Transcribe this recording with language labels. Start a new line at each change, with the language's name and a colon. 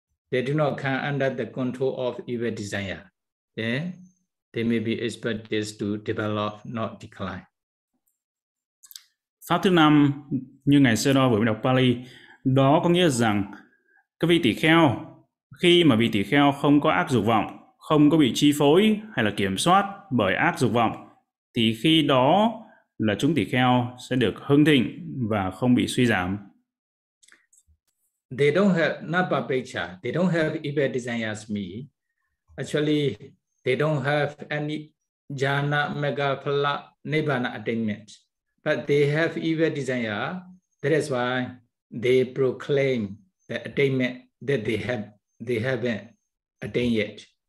English: They do not come under the control of evil desire. Then they may be expected to develop, not decline.
Vietnamese: Pháp thứ năm như ngày xưa đó vừa đọc Pali, đó có nghĩa rằng các vị tỷ kheo, khi mà vị tỷ kheo không có ác dục vọng, không có bị chi phối hay là kiểm soát bởi ác dục vọng, thì khi đó là chúng tỷ kheo sẽ được hưng thịnh và không bị suy giảm.
English: They don't have napapecha. They don't have evil desires. Me, actually, they don't have any jhana, mega, phala, nibbana attainment. But they have evil desire. That is why they proclaim the attainment that they haven't attained yet.